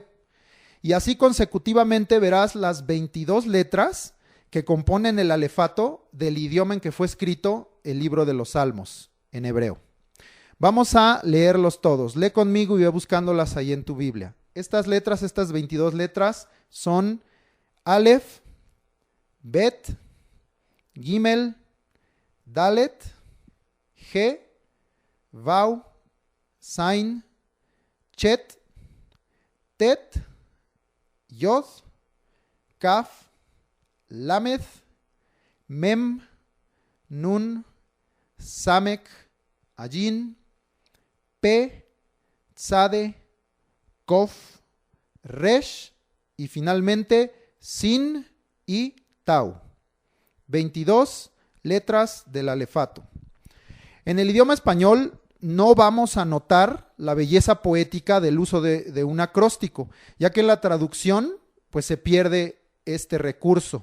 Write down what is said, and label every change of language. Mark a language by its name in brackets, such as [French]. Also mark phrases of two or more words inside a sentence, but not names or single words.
[Spanish] Y así consecutivamente verás las 22 letras que componen el alefato del idioma en que fue escrito el libro de los Salmos, en hebreo. Vamos a leerlos todos. Lee conmigo y ve buscándolas ahí en tu Biblia. Estas letras, estas 22 letras, son Aleph, Bet, Gimel, Dalet, He, Vau, Zain, Chet, Tet, Yod, Kaf, Lamed, Mem, Nun, Samek, Ayin, Pe, Tzade, Kof, Resh y finalmente Sin y Tau. 22 letras del alefato. En el idioma español no vamos a notar la belleza poética del uso de un acróstico, ya que en la traducción pues se pierde este recurso.